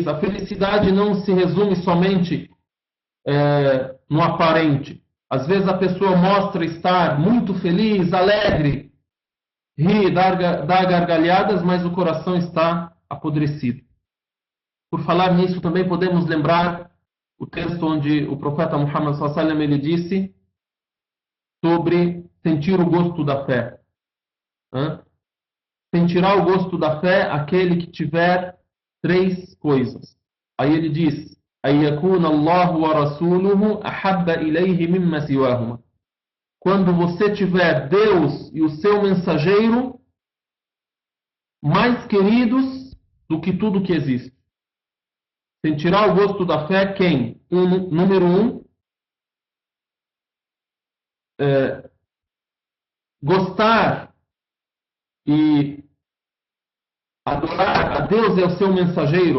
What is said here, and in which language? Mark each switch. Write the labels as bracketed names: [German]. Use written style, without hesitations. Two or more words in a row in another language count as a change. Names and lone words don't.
[Portuguese] A felicidade não se resume somente no aparente. Às vezes a pessoa mostra estar muito feliz, alegre, ri, dá gargalhadas, mas o coração está apodrecido. Por falar nisso, também podemos lembrar o texto onde o profeta Muhammad [Arabic] صلى الله عليه وسلم [Portuguese] ele disse sobre sentir o gosto da fé. Sentirá o gosto da fé aquele que tiver 3 coisas. Aí ele diz: [Arabic] أن يكون الله ورسوله أحب إليه مما سواهما. [Portuguese] Quando você tiver Deus e o seu mensageiro mais queridos do que tudo que existe. Sentirá o gosto da fé quem? Número 1, gostar e adorar a Deus e ao seu mensageiro.